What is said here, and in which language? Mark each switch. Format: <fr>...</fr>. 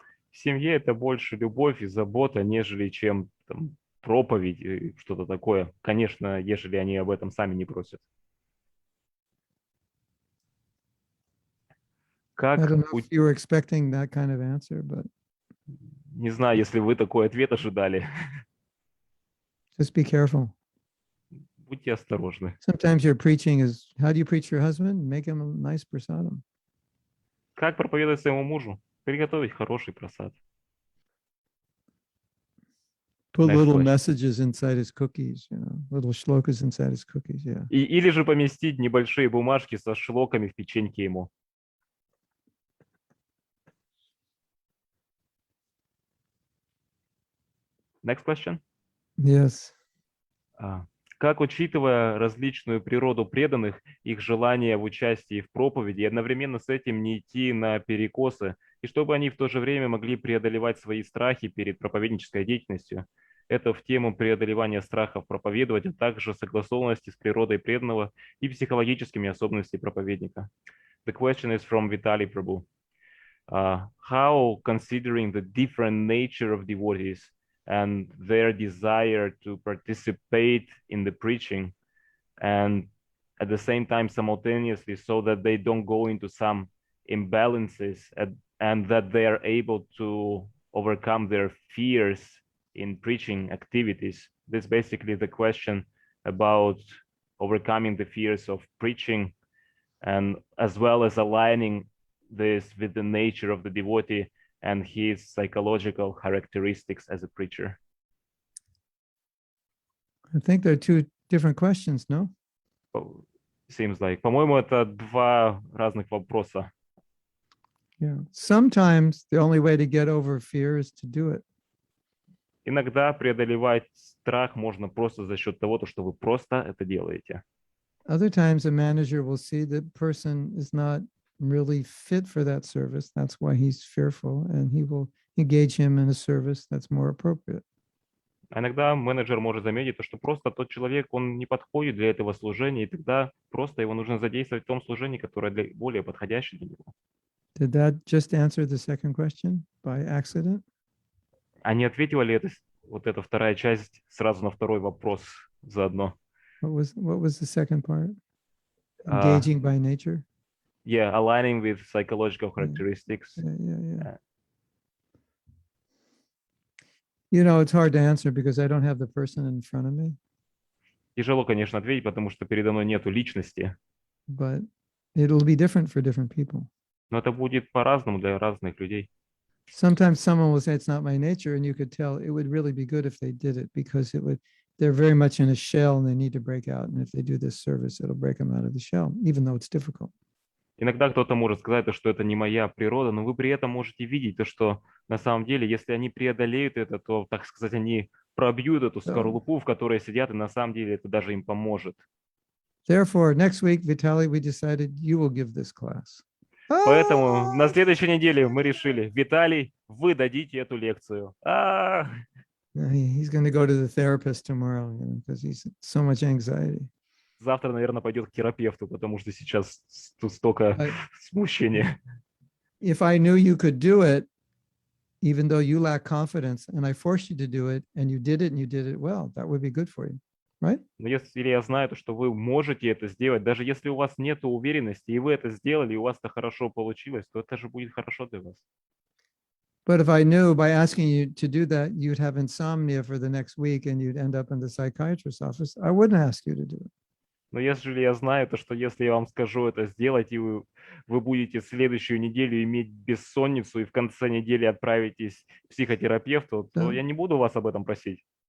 <ru>В семье это больше любовь и забота, нежели чем там, проповедь и что-то такое. Конечно, ежели они об этом сами не просят. Как</ru> <en>I don't know if you were expecting that kind of answer, but</en> <ru>не знаю, если вы такой ответ ожидали.</ru> <en>just be careful.</en> <ru>Будьте осторожны.</ru> <en>Sometimes your preaching is, how do you preach your husband? Make him a nice prasadam.</en> <ru>Как проповедовать своему мужу? Приготовить хороший просад.</ru> <en>Put Next little question. messages inside his cookies, little shlokas inside his cookies, yeah.</en> <ru>Или же поместить небольшие бумажки со шлоками в печеньке ему.</ru> <en>Next question. Yes.</en> <ru>Как, учитывая различную природу преданных, их желание в участии в проповеди, и одновременно с этим не идти на перекосы, и чтобы они в то же время могли преодолевать свои страхи перед проповеднической деятельностью, это в тему преодолевания страхов проповедовать, а также согласованности с природой преданного и психологическими особенностями проповедника.</ru> <en>The question is from Vitaly Prabhu. How, considering the different nature of devotees and their desire to participate in the preaching, and at the same time simultaneously, so that they don't go into some imbalances and that they are able to overcome their fears in preaching activities. This is basically the question about overcoming the fears of preaching, and as well as aligning this with the nature of the devotee and his psychological characteristics as a preacher. I think they're two different questions, no? Seems like,</en> <ru>по-моему, это два разных вопроса.</ru> <en>Yeah. Sometimes the only way to get over fear is to do it.</en> <ru>Иногда преодолевать страх можно просто за счет того, что вы просто это делаете.</ru> <en>Other times a manager will see the person is not really fit for that service. That's why he's fearful, and he will engage him in a service that's more appropriate.</en> <ru>А иногда менеджер может заметить, что просто тот человек, он не подходит для этого служения, и тогда просто его нужно задействовать в том служении, которое более подходящее для него.</ru> <en>Did that just answer the second question by accident?</en> <ru>А не ответила ли вот эта вторая часть сразу на второй вопрос заодно?</ru> <en>What was the second part? Engaging by nature? Yeah, aligning with psychological characteristics. Yeah. You know, it's hard to answer because I don't have the person in front of me,</en> <ru>Тяжело, конечно, ответить, потому что передо мной нету личности.</ru> <en>but it'll be different for different people.</en> <ru>Но это будет по-разному для разных людей.</ru> <en>Sometimes someone will say it's not my nature, and you could tell it would really be good if they did it because they're very much in a shell and they need to break out. And if they do this service, it'll break them out of the shell, even though it's difficult.</en> <ru>Иногда кто-то может сказать, что это не моя природа, но вы при этом можете видеть, что на самом деле, если они преодолеют это, то, так сказать, они пробьют эту скорлупу, в которой сидят, и на самом деле это даже им поможет.</ru> <en>Therefore, next week, Vitaly, we decided you will give this class.</en> <ru>Поэтому на следующей неделе мы решили, Виталий, вы дадите эту лекцию.</ru> <en>He's going to go to the therapist tomorrow because he's so much anxiety.</en> <ru>Завтра, наверное, пойдет к терапевту, потому что сейчас тут столько смущения.</ru> <en>If I knew you could do it, even though you lack confidence, and I forced you to do it, and you did it well, that would be good for you, right?</en> <ru>Но если я знаю, что вы можете это сделать, даже если у вас нет уверенности, и вы это сделали, и у вас это хорошо получилось, то это же будет хорошо для вас.</ru> <en>But if I knew by asking you to do that, you'd have insomnia for the next week and you'd end up in the psychiatrist's office, I wouldn't ask you to do it.</en> <ru>Но если я знаю, что если я вам скажу это сделать, и вы будете следующую неделю иметь бессонницу, и в конце недели отправитесь к психотерапевту, то я не буду вас об этом просить.</ru>